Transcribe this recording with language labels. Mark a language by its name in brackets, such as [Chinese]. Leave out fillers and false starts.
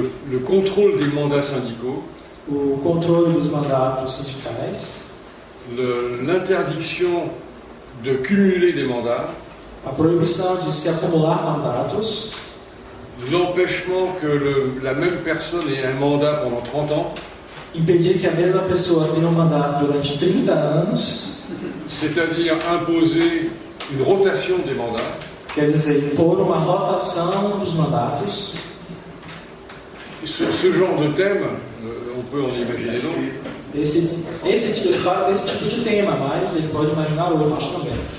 [French] le contrôle des mandats syndicaux, [Portuguese] o controle dos mandatos sindicais, [French] l'interdiction de cumuler des mandats, [Portuguese] a proibição de se acumular mandatos, [French] l'empêchement que la même personne ait un mandat pendant 30 ans, [Portuguese] impedir que a mesma pessoa tenha um mandato durante 30 anos, [French] c'est-à-dire imposer une rotation des mandats, [Portuguese] quer dizer, impor uma rotação dos mandatos. [French] ce genre de thème, on peut en imaginer d'autres, [Portuguese] Ele fala desse tipo de tema, mas ele pode imaginar outros também.